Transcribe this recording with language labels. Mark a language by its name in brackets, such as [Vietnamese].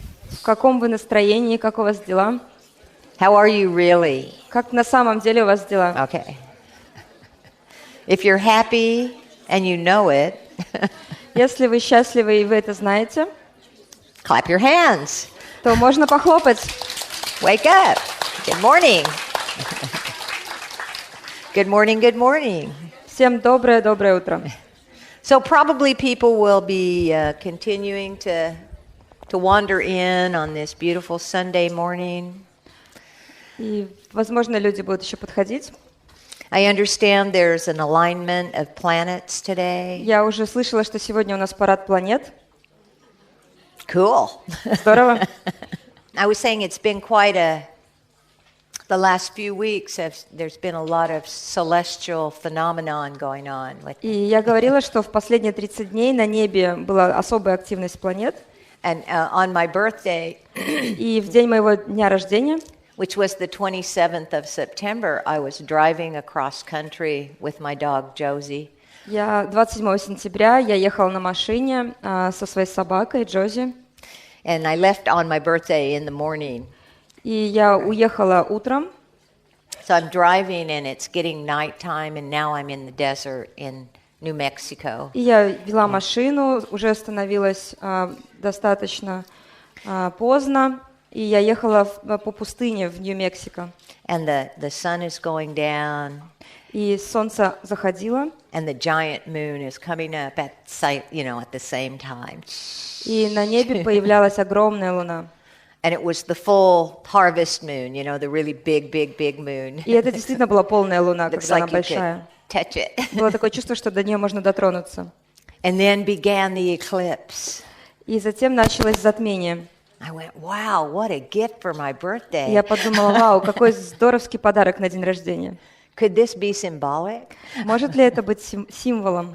[Russian] В каком вы настроении, как у вас дела? [English] How are you really? [Russian] Как на самом деле у вас дела? [English] Okay. If you're happy and you know it, [Russian] Если вы счастливы и вы это знаете, [English] clap your hands. [Russian] то можно похлопать. [English] Wake up. Good morning. Good morning, good morning. [Russian] Всем доброе утро. [English] So probably people will be continuing to wander in on this beautiful Sunday morning. [Russian] И, возможно, люди будут еще подходить. [English] I understand there's an alignment of planets today. [Russian] Я уже слышала, что сегодня у нас парад планет. [English] Cool. [Russian] Здорово. [English] I was saying it's been quite the last few weeks there's been a lot of celestial phenomenon going on. [Russian] И я говорила, что в последние 30 дней на небе была особая активность планет. [English] And on my birthday, [Russian] И в день моего дня рождения, [English] which was the 27th of September, I was driving across country with my dog Josie. [Russian] 27 сентября я ехала на машине со своей собакой Джози. [English] And I left on my birthday in the morning. [Russian] И я уехала утром. [English] So I'm driving and it's getting nighttime and now I'm in the desert in New Mexico. [Russian] И я вела машину, уже становилось достаточно поздно, и я ехала по пустыне в Нью-Мексико. [English] And the sun is going down. [Russian] И солнце заходило. [English] And the giant moon is coming up at the same time. [Russian] И на небе появлялась огромная луна. [English] And it was the full harvest moon, the really big moon. [Russian] И это действительно была полная луна, [English] Looks [Russian] когда она [English] like you [Russian] большая. [English] could touch it. [Russian] Было такое чувство, что до нее можно дотронуться. [English] And then began the eclipse. [Russian] И затем началось затмение. [English] I went, wow, what a gift for my birthday. [Russian] И я подумала, вау, какой здоровский подарок на день рождения. [English] Could this be symbolic? [Russian] Может ли это быть символом?